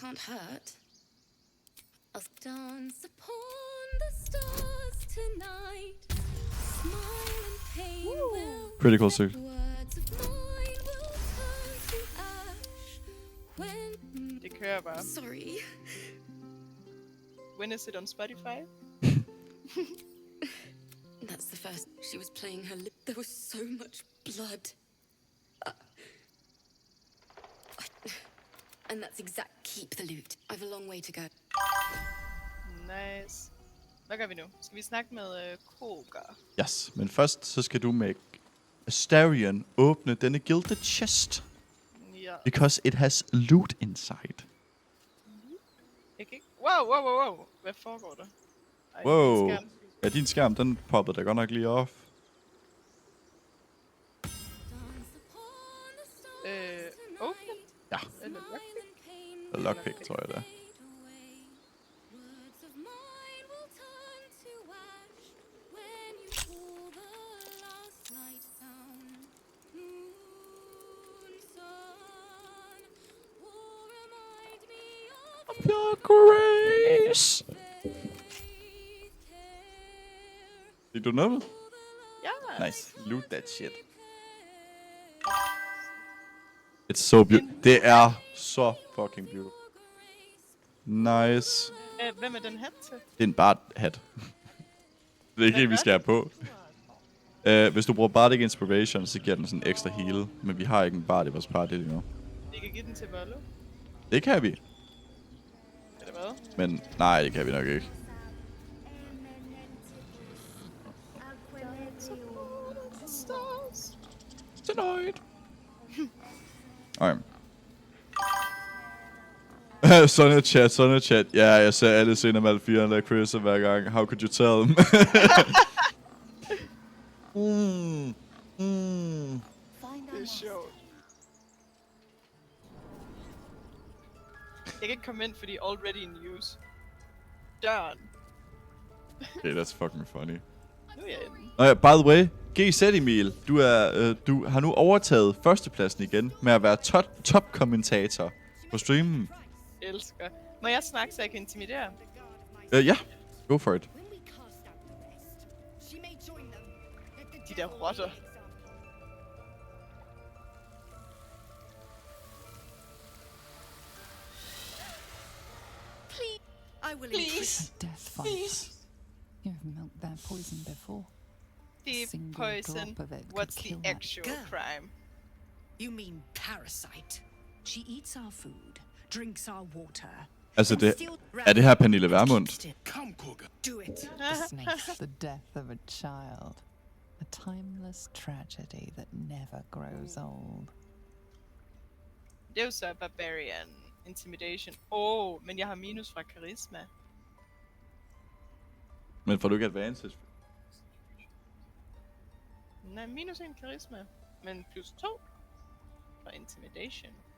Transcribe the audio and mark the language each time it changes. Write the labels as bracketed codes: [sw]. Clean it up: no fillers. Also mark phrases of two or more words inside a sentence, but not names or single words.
[en] Critical suit. [da] Det kører bare. [en] Sorry. When is it on Spotify? That's the first. She was playing her lip. There was so much blood. And that's exact. Keep the loot. I've a long way to go. Nice. [da] Hvad gør vi nu? Skal vi snakke med Koga? Yes, men først så skal du med Astarion åbne denne [en] gilded chest. [da] Ja. [en] Because it has loot inside. [da] Jeg kan ikke... Wow. Hvad foregår der? Ej, Wow. min skærm. Ja, din skærm, den poppede da godt nok lige off. [en] Open? [da] Ja. Eller lockpick? Lockpick, tror jeg det er. [en] Your grace. [da] Fik du noget? Ja. [en] Nice. Loot that shit. It's so beautiful. [da] Det er så [en] fucking beautiful. Nice. [da] Hvem er den hat til? Det er en bard hat. Det er ikke det, vi skal have på. Hvis du bruger Bardic Inspiration, så giver den sådan en ekstra heal. Men vi har ikke en bard i vores party lige nu. Vi kan give den til Volo. Det kan vi. Eller hvad? Men nej, det kan vi nok ikke. [en] Tonight. [da] Okay. Sådan chat. Ja, jeg ser alle scener med Alfira og Chris hver gang. [en] How could you tell them? [da] Det er sjovt. Jeg kan ikke komme ind, fordi [en] already in use. [da] Døren. [en] Okay, that's fucking funny. [da] Nu er jeg inde. Nå ja, [en] by the way, [da] GZ Emil, du har nu overtaget førstepladsen igen med at være top-kommentator på streamen. Elsker. Må jeg snakke, så jeg kan intimidere? Ja, [en] go for it. [da] De der rotter. [en] I will Please. Death fights. You have milked their poison before. Deep Single poison. drop of it could What's the kill that actual girl. crime? You mean parasite? She eats our food, drinks our water. [da] Altså, [en] and [da] det, [en] still [da] er det her Pernille Vermund? [en] Come, Cougar. Do it. The snake's the death of a child. A timeless tragedy that never grows old. [da] Det er jo så Barbarian Intimidation. Men jeg har minus fra Karisma. Men får du ikke advantage? Nej, minus 1 Karisma. Men plus 2 fra Intimidation.